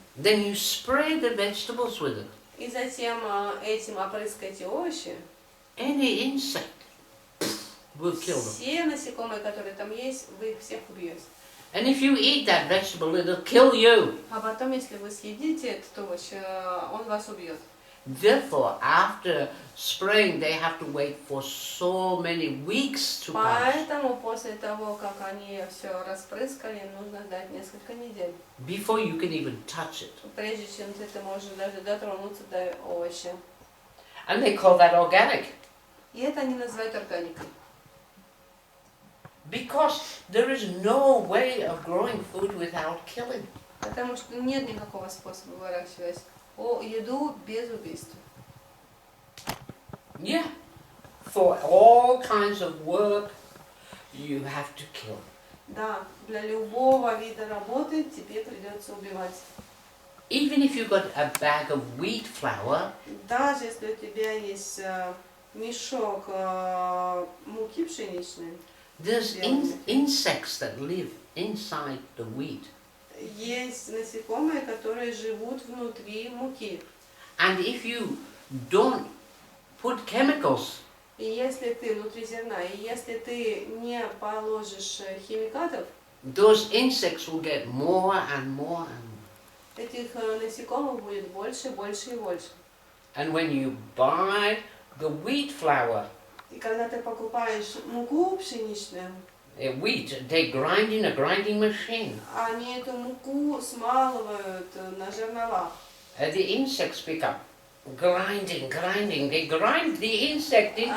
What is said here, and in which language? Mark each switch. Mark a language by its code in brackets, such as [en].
[en] then you spray the vegetables with it. [ru] и затем этим опрыскаете овощи, [en] Any insect will kill them. [ru] все насекомые, которые там есть, вы их всех убьете. [en] And if you eat that vegetable, it'll kill you. [ru] А потом, если вы съедите этот овощ, он вас убьет. [en] Therefore, after spraying, they have to wait for so many weeks to pass [ru] Поэтому после того, как они все распрыскали, нужно ждать несколько недель, [en] before you can even touch it. [ru] прежде чем ты можешь даже дотронуться до овоща. [en] And they call that organic [ru] И это они называют органикой. [en] because there is no way of growing food without killing. [ru] Потому что нет никакого способа выращивать еду без убийства. [en] Yeah, for all kinds of work, you have to kill. [ru] Да, для любого вида работы тебе придется убивать. [en] Even if you've got a bag of wheat flour, [ru] Даже если у тебя есть мешок муки пшеничной, [en] there's insects that live inside the wheat. [ru] есть насекомые, которые живут внутри муки. [en] And if you don't put chemicals, [ru] И если ты внутри зерна, и если ты не положишь химикатов, [en] those insects will get more and more and more. [ru] этих насекомых будет больше, больше и больше. [en] And when you buy the wheat flour, [ru] И когда ты покупаешь муку пшеничную, [en] wheat, they grind in a grinding machine. [ru] они эту муку смалывают на жерновах. [en] The insects pick up grinding. They grind the insect into